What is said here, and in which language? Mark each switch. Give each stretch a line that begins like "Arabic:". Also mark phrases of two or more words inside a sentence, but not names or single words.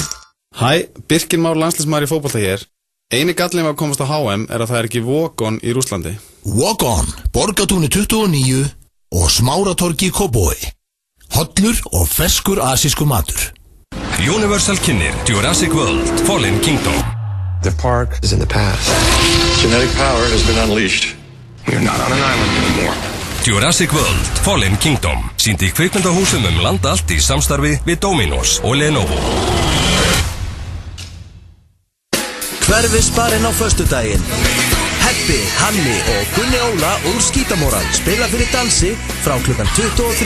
Icelandic: Hæ, Birkir Már landsliðsmaður í fótbolta hér. Eini gallin við að komast á HM er að það er ekki walk-on í Rússlandi. Walk-on, Borgatúni 29 og Smáratorgi í Kópavogi. Hollur og ferskur asískur matur. Universal kynir Jurassic World Fallen Kingdom.
English: The park is in the past. Genetic power has been unleashed. We're not on an island anymore.
Icelandic: Jurassic World Fallen Kingdom sýndi í kvikmyndahúsum landa allt í samstarfi við Dominos og Lenovo. Hverfisbarinn á föstudaginn. Heppi, Hanni og Gunni Óla úr Skítamóral spila fyrir dansi frá klukkan 23.